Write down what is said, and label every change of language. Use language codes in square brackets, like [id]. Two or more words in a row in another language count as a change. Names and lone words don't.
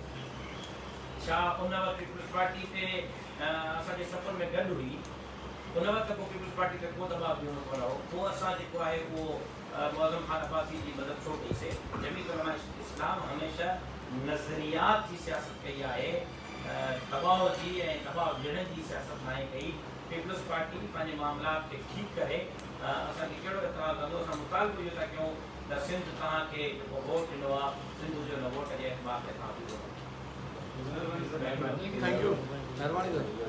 [sd] छा उन वक़्तु पीपुल्स पार्टी ते असांजे सफ़र में गॾु हुई? उन वक़्तु को पीपुल्स पार्टी ते को दबाव ॾियणो कोन हो, पोइ असां जेको आहे उहो मुअज़्ज़म ख़ान अब्बासी जी मदद छो कईसीं? जमीयत उलमा इस्लाम हमेशह नज़रियात जी सियासत कई आहे, دباؤ جی دباؤ ॾियण जी सियासत नाहे कई पीपल्स पार्टी पंहिंजे मामलात खे ठीकु करे असांखे कहिड़ो इतराज़ कंदो असां मुतालबो इहो था कयूं त सिंध तव्हांखे जेको वोट ॾिनो आहे सिंध जो हिन वोट जे एतबार ते तव्हां बीहो [en] thank you [sd] महिरबानी सर